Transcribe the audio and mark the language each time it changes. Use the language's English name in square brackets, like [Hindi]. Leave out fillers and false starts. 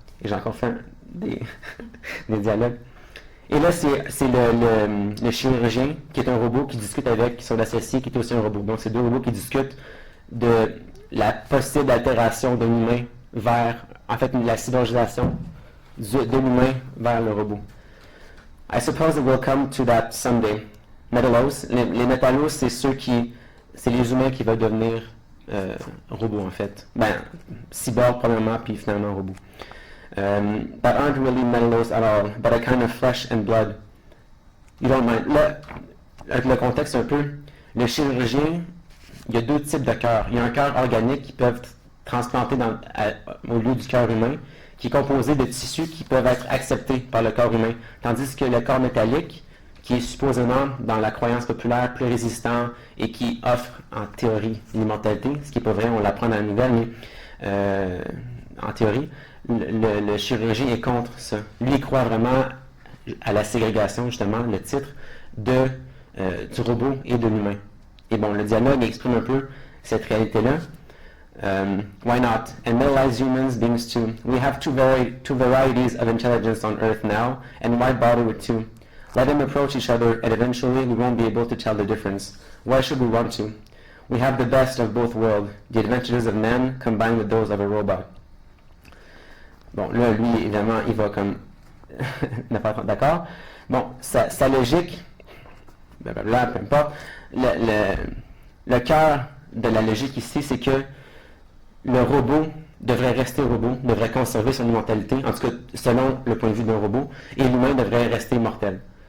[French] Et j'ai encore fait des dialogues. Et là, c'est le chirurgien qui est un robot qui discute avec son associé qui est aussi un robot. Donc, c'est deux robots qui discutent de la possible altération d'un humain vers, en fait, la cyborgisation de l'humain vers le robot. [English] I suppose it will come to that someday. [French] Metalos, les métallos, c'est les humains qui veulent devenir robots, en fait. Ben, cyborg, probablement, puis finalement robot. [English] That aren't really metalos at all, but a kind of flesh and blood. You don't mind. [French] Là, avec le contexte un peu, le chirurgien, il y a deux types de cœurs. Il y a un cœur organique qui peuvent transplanter au lieu du cœur humain, qui est composé de tissus qui peuvent être acceptés par le corps humain. Tandis que le corps métallique, qui est supposément, dans la croyance populaire, plus résistant et qui offre, en théorie, l'immortalité, ce qui n'est pas vrai, on l'apprend dans la nouvelle, mais en théorie, le chirurgien est contre ça. Lui, il croit vraiment à la ségrégation, justement, le titre, du robot et de l'humain. Et bon, le dialogue exprime un peu cette réalité-là. [English] Why not? And metallized humans beings too. We have two varieties of intelligence on Earth now, and why bother with two? Let them approach each other, and eventually we won't be able to tell the difference. Why should we want to? We have the best of both worlds, the advantages of man combined with those of a robot. [French] Bon, là, lui, évidemment, il va comme... n'est pas d'accord. Bon, sa logique, blablabla, peu importe, le cœur de la logique ici, c'est que le robot devrait rester robot, devrait conserver son immortalité, en tout cas selon le point de vue d'un robot, et l'humain devrait rester mortel.